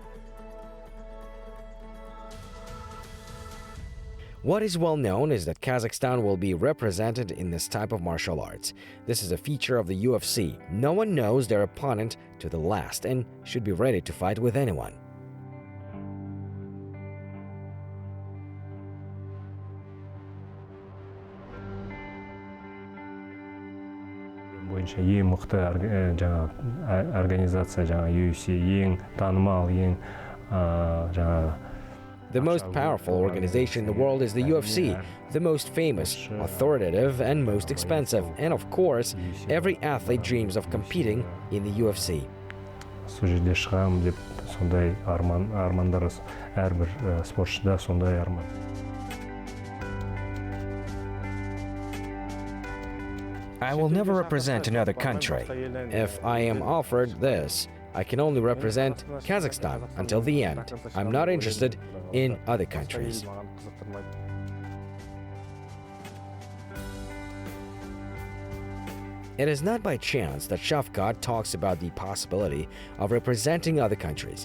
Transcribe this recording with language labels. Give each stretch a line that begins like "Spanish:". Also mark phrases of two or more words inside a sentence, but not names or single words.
English: What is well known is that Kazakhstan will be represented in this type of martial arts. This is a feature of the UFC. No one knows their opponent to the last and should be ready to fight with anyone.
Kazakh: Бойынша ең мықты организация UFC, ең танымал, ең
English: The most powerful organization in the world is the UFC, the most famous, authoritative, and most expensive. And of course, every athlete dreams of competing in the UFC.
Kazakh: Сол жерде шығам деп сондай армандар әрбір спортшыда сондай арман.
English: I will never represent another country. If I am offered this, I can only represent Kazakhstan until the end. I'm not interested in other countries. It is not by chance that Shavkat talks about the possibility of representing other countries.